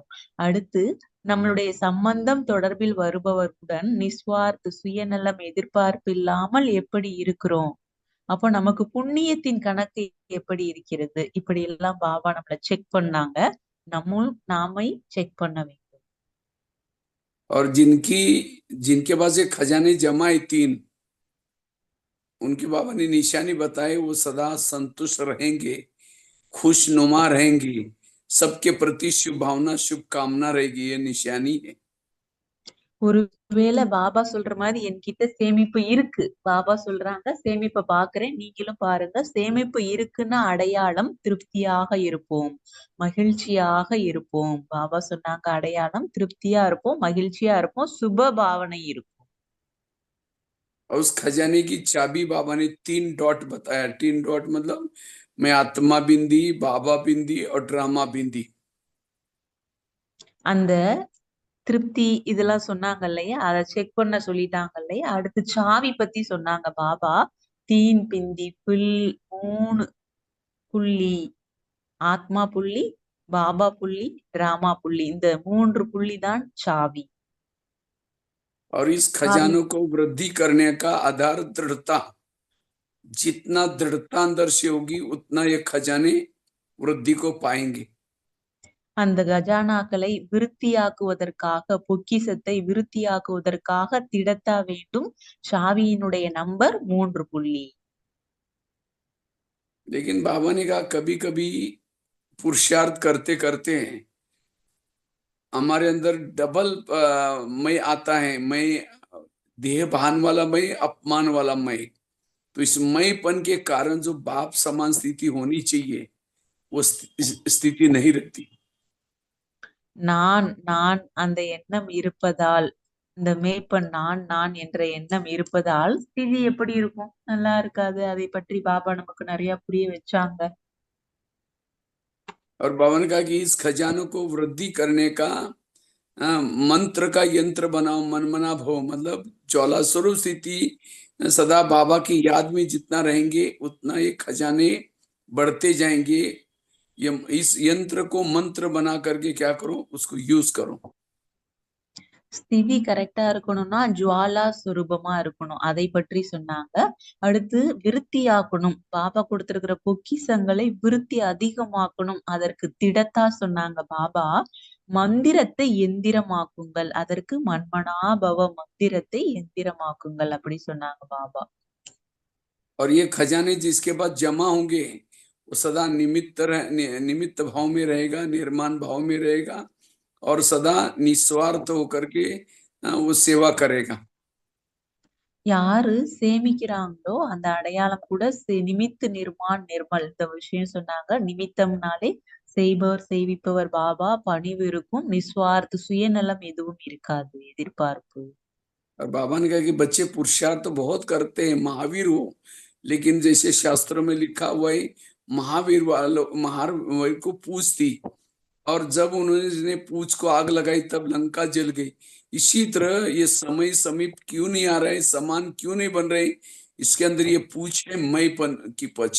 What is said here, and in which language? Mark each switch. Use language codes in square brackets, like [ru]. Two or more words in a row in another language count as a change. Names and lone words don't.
[ta] அடுத்து நம்மளுடைய சம்பந்தம் தொடர்பில் வருபவர்களுடன் நிஸ்வார்த்த சுயநலம் எதிர்பார்ப்பு இல்லாமல் எப்படி இருக்கிறோம். அப்போ நமக்கு புண்ணியத்தின் கணக்கு எப்படி இருக்கிறது, இப்படி எல்லாம் பாபா நம்மள செக் பண்ணாங்க. நாமை செக் பண்ண வேண்டும். [hi] और जिनके पास ये खजाने जमा है 3, उनके बाबा ने निशानी बताए, वो सदा संतुष्ट रहेंगे, खुशनुमा रहेंगे, सबके प्रति शुभ भावना शुभकामना रहेगी। ये निशानी है। [ta] ஒருவேளை பாபா சொல்ற மாதிரி என்கிட்ட சேமிப்பு இருக்கு, பாபா சொல்றாங்க சேமிப்பை பாக்குறேன், நீங்களும் பாருங்க. சேமிப்பு இருக்குன்னா அடையாளம் திருப்தியாக இருப்போம், மகிழ்ச்சியாக இருப்போம். பாபா சொன்னாங்க அடையாளம் திருப்தியா இருப்போம், மகிழ்ச்சியா இருப்போம், சுப பாவனை இருக்கும். [hi] और उस खजाने की चाबी बाबा ने 3 डॉट बताया। 3 डॉट मतलब मैं आत्मा बिंदी, बाबा बिंदी और ड्रामा बिंदी। [ta] அந்த திருப்தி இதெல்லாம் சொன்னாங்க இல்லையா, அதை செக் பண்ண சொல்லிட்டாங்க இல்லையா. அடுத்து சாவி பத்தி சொன்னாங்க பாபா. 3 பிந்தி, 3 புள்ளி, ஆத்மா புள்ளி, பாபா புள்ளி, டிராமா புள்ளி. இந்த 3 புள்ளி தான் சாவி. [hi] और इस खजानों को वृद्धि करने का आधार दृढ़ता। जितना दृढ़ता अंदर से होगी उतना ये खजाने वृद्धि को पाएंगे। [ta] அந்த கஜானாக்களை விருத்தியாக்குவதற்காக, பொக்கிசத்தை விருத்தியாக்குவதற்காக திடத்தா வேண்டும். சாவியினுடைய நம்பர் 3 புள்ளி. [hi] लेकिन बाबा ने कहा कभी कभी पुरुषार्थ करते करते हमारे अंदर डबल मैं आता है, मैं देह भान वाला मैं, अपमान वाला मैं। तो इस मैंपन के कारण जो बाप समान स्थिति होनी चाहिए वो स्थिति नहीं रहती। [ta] நான் நான் அந்த எண்ணம் இருப்பதால், இந்த மேய்ப்பன் நான் நான் என்ற எண்ணம் இருப்பதால் ஸ்திதி எப்படி இருக்கும்? நல்லா இருக்காது. அதை பற்றி பாபா நமக்கு நிறைய புரிய வச்சாங்க. [hi] और बाबा ने कहा कि इस खजानों को वृद्धि करने का मंत्र का यंत्र बनाओ, मनमना भव, मतलब ज्वाला स्वरूप स्थिति सदा बाबा की याद में जितना रहेंगे उतना ये खजाने बढ़ते जाएंगे। ये इस यंत्र को मंत्र बना करके क्या करो, उसको यूज करो। [ta] ஸ்திதி கரெக்டா இருக்கணும்னா ஜுவாலா சுரூபமா இருக்கணும். அதை பற்றி சொன்னாங்க. அடுத்து விருத்தியாக்கணும். பாபா கொடுத்திருக்கிற பொக்கிஷங்களை விருத்தி அதிகமாக்கணும். அதற்கு திடத்தா சொன்னாங்க பாபா. மந்திரத்தை எந்திரமாக்குங்கள். அதற்கு மன்மனாபவ மந்திரத்தை எந்திரமாக்குங்கள் அப்படி சொன்னாங்க பாபா. [hi] और ये खजाने जिसके पास जमा होंगे वो सदा निमित्त भाव में रहेगा, निर्माण भाव में रहेगा और सदा निस्वार्थ होकर के वो सेवा करेगा। [ta] யாரு சேமிக்கிறாங்களோ அந்த அடையாளம் கூட [hi] निमित्त निर्माण निर्मल [ta] இந்த விஷயம் சொன்னாங்க. நிமித்தம்னாலே செய்பவர் செய்விப்பவர் பாபா, பணிவு இருக்கும், நிஸ்வார்த்த சுயநலம் எதுவும் இருக்காது, எதிர்பார்ப்பு. [hi] और बाबा ने कहा कि बच्चे पुरुषार्थ तो बहुत करते हैं, महावीर हो, लेकिन जैसे शास्त्रों में लिखा हुआ है महावीर को पूछ थी और जब उन्होंने पूछ को आग लगाई तब लंका जल गई। इसी तरह ये समय समीप क्यों नहीं आ रहे, समान क्यों नहीं बन रहे, इसके अंदर ये पूछ है मैंपन की पच।